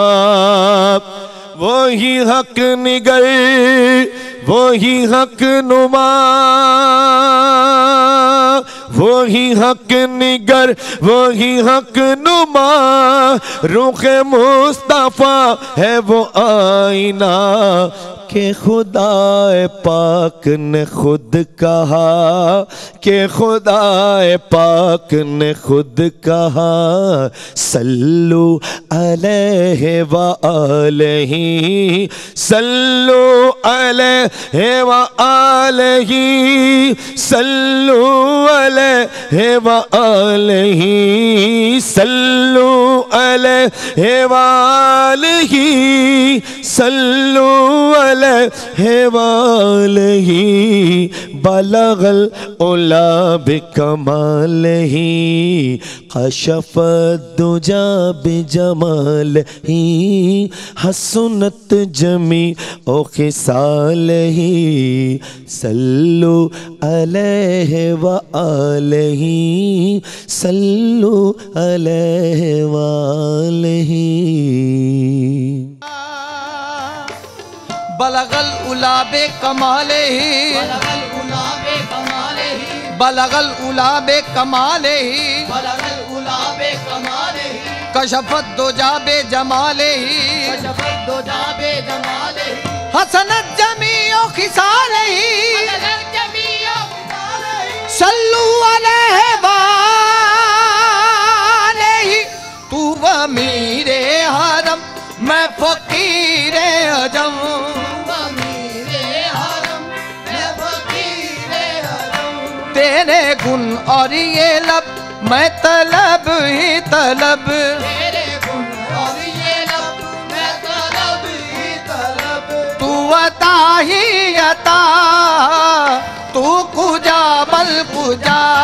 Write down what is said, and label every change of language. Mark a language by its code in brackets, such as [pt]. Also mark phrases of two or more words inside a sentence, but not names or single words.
[ur] وہی حق نگر وہی حق نما، وہی حق نگر وہی حق نما، رخ مصطفیٰ ہے وہ آئینہ، کہ خدائے پاک نے خود کہا، کہ خدائے پاک نے خود کہا, [ar] صلوا عليه وآله، صلوا عليه وآله, صلوا عليه وآله، صلوا عليه و آله، صلوا عليه وآله, بلغ العلى بكماله، كشف الدجى بجماله، حسنت جميع خصاله, صلوا عليه وآله، صلوا عليه وآله. بلغ العلى بكماله، بلغ العلى بكماله, كشف الدجى بجماله، حسنت جميع خصاله, صلوا عليه وآله, [ur] تو امیرِ حرم میں فقیرِ عجم, تیرے گن اور یہ لب میں طلب ہی طلب، تیرے گن اور یہ لب میں طلب ہی طلب، تو عطا ہی عطا, [fa] تو کجا من کجا,